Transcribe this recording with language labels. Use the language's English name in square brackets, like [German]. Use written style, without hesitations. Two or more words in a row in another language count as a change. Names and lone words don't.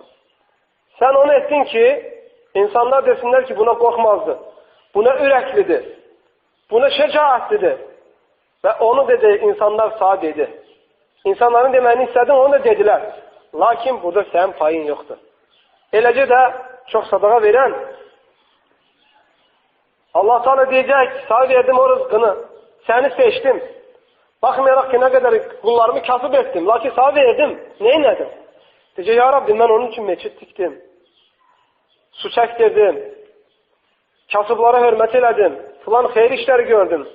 [Azerbaijani] Sən onu etdin ki, insanlar desinlər ki, buna qorxmazdı, buna ürəklidir, buna şəcaətlidir. Və onu dedi, insanlar sağ dedi. İnsanların deməyini istədin, onu da dedilər. Lakin burada sənin payın yoxdur. Eləcə də çox sadaqa verən, [Turkish] Allah Teala diyecek, sana verdim o rızkını. Seni seçtim. Bakmayarak ki ne kadar kullarımı kasıp ettim. Lakin sana verdim. Neyledim? Diyecek, ya Rabbi ben onun için meçit diktim. Su çektirdim. [Azerbaijani] Kasıblara hürmet elədim. Falan xeyir işleri gördüm.